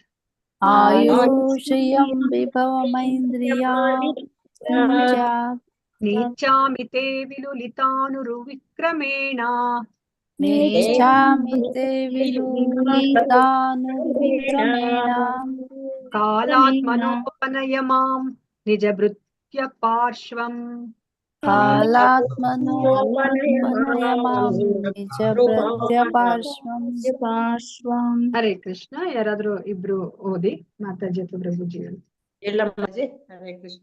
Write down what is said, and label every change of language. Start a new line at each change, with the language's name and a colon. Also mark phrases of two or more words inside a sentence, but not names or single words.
Sanskrit: ಆಯುಶ್ರಿಯಂ ವಿಭವಮೈಂದ್ರಿಯ ಮಾವಿರಿಂಚ್ಯಾತ್ ನೇಚ್ಚಾಮಿತೆ ವಿಲುಲಿತಾನುರು ವಿಕ್ರಮೇಣ ನೇಚ್ಚಾಮಿತೆ ವಿಲುಲಿತಾನುರ್ವಿಕ್ರಮೇಣ ಕಾಲಾತ್ಮನೋಪನಯ ಮಾಂ ನಿಜ ಭೃತ್ಯ ಪಾರ್ಶ್ವಂ. ಕಾಲಾತ್ಮನೋಪನಯ ಮಾಂ ನಿಜ ಭೃತ್ಯ ಪಾರ್ಶ್ವಂ.
Kannada: ಹರೇ ಕೃಷ್ಣ. ಯಾರಾದ್ರೂ ಇಬ್ರು ಓದಿ, ಮಾತಾಜಿ ಅಥವಾ ಪ್ರಭುಜಿಗಳು. ಎಲ್ಲಮ್ಮಜಿ. ಹರೇ ಕೃಷ್ಣ.